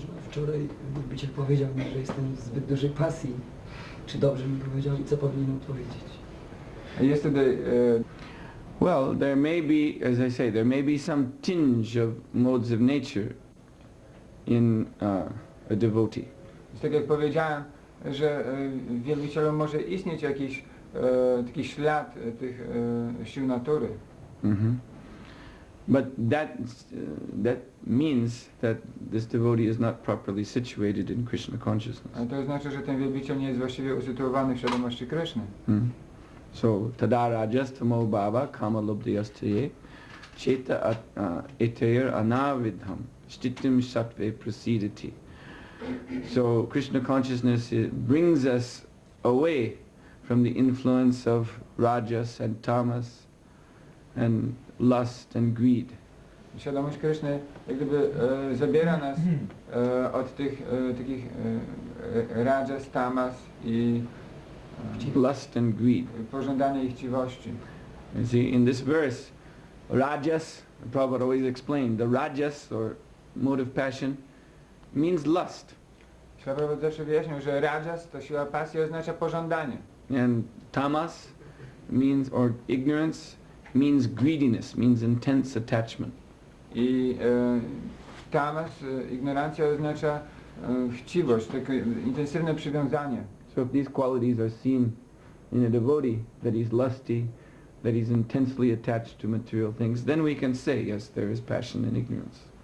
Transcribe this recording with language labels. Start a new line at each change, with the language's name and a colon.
Polish: Wczoraj wielbiciel powiedział mi, że jestem w zbyt dużej pasji. Czy dobrze mi powiedział i co powinienem powiedzieć?
English: Yesterday, Well, there may be, as I say, there may be some tinge of modes of nature in a devotee.
Polish: tak jak powiedziałem, że w wielbicielu może istnieć jakiś taki ślad tych sił natury.
English: But that means that this devotee is not properly situated in Krishna consciousness.
Polish: Ale to znaczy, że ten wielbiciel nie jest właściwie usytuowany w świadomości Kryszny.
Sanskrit: So tada rajastamo bhava kama lobdhayastaye cheta etayar anavidham stitim sattve prasidati.
English: So Krishna consciousness brings us away from the influence of rajas and tamas and lust and greed.
Polish: Świadomość Kryszny jak gdyby zabiera nas od tych takich rajas, tamas i
English: lust and greed.
Polish: pożądania i chciwości.
English: You see, in this verse, rajas, Prabhupada always explained, the rajas or mode of passion means lust.
Polish: Prabhupada zawsze wyjaśnił, że rajas to siła pasji oznacza pożądanie.
English: And tamas means, or ignorance, means greediness, means intense attachment.
Polish: I tamas, ignorancja oznacza chciwość, takie intensywne przywiązanie.
English: So if these qualities are seen in a devotee, that he's lusty, that he's intensely attached to material things, then we can say, yes, there is passion and ignorance.